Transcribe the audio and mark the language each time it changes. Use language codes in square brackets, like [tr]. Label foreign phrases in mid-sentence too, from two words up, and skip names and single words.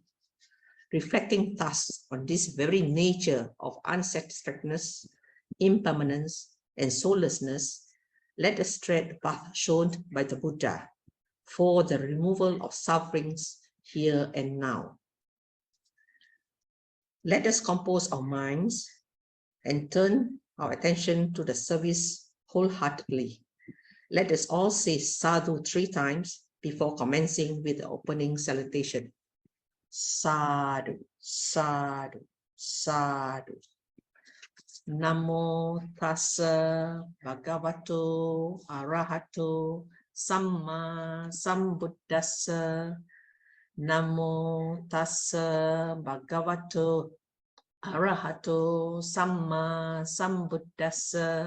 [en] Reflecting thus on this very nature of unsatisfactoriness, impermanence, and soullessness, let us tread the path shown by the Buddha for the removal of sufferings here and now. Let us compose our minds and turn our attention to the service wholeheartedly. Let us all say sadhu 3 times before commencing with the opening salutation. [pi] Sadhu, sadhu, sadhu. Namo tassa bhagavato arahato samma sambuddhassa. Namo tassa bhagavato arahato samma sambuddhassa.